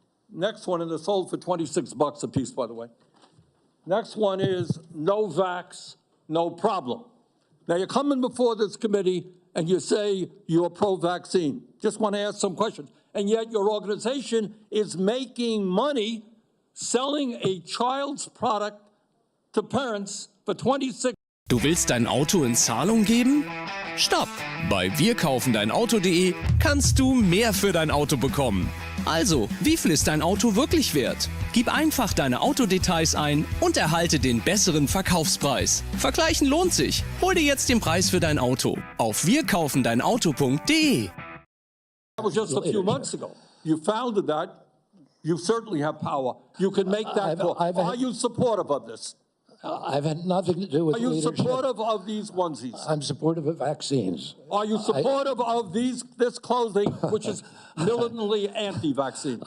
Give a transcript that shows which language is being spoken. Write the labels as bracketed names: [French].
[English] Next one, and they're sold for $26 a piece, by the way. Next one is No Vax, No Problem. Now, you're coming before this committee and you say you're pro-vaccine. Just want to ask some questions. And yet your organization is making money selling a child's product to parents for $26. [German] Du willst dein Auto in Zahlung geben? Stopp! Bei wirkaufendeinauto.de kannst du mehr für dein Auto bekommen. Also, wie viel ist dein Auto wirklich wert? Gib einfach deine Autodetails ein und erhalte den besseren Verkaufspreis. Vergleichen lohnt sich. Hol dir jetzt den Preis für dein Auto auf wirkaufendeinauto.de. [English] That was just a few months ago. You founded that. You certainly have power. You can make that call. Are you supportive of this? I've had nothing to do with leadership. Are you leadership. supportive of these onesies? I'm supportive of vaccines. Are you supportive of this clothing, which is militantly anti-vaccine?